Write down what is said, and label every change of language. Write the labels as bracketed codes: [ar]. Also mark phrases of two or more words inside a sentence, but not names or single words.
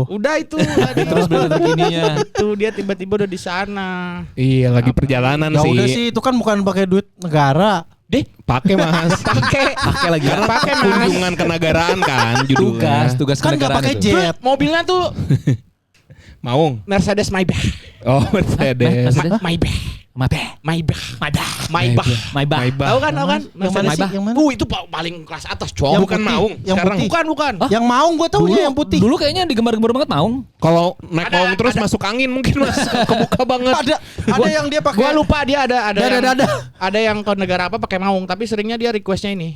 [id] Udah itu tadi. Terus berita terkininya. Tuh dia tiba-tiba udah di sana. Iya, lagi perjalanan Ya sih. udah sih, itu kan bukan pakai duit negara. Deh, pakai Mas. Pakai lagi. Karena Pakai, Mas. kunjungan kenegaraan kan judulnya. Tugas Kan nggak kenegaraan pakai itu. jet. Mobilnya tuh Maung. Mercedes Maybach. Oh, Mercedes. Maybach. Maybach. Maybach. Maybach. Maybach. Tahu kan? Yang mana sih? Yang mana? Itu paling kelas atas, Oh, cowok. bukan Maung. Yang Sekarang putih. Bukan. Yang Maung gue tahu yang putih. Dulu kayaknya digembar-gembar banget Maung. kalau naik Ada- Maung terus ada- masuk angin mungkin Mas. Kebuka banget. Ada yang dia pakai. Gua lupa dia ada Ada. ada yang ke negara apa pakai Maung, tapi seringnya dia requestnya ini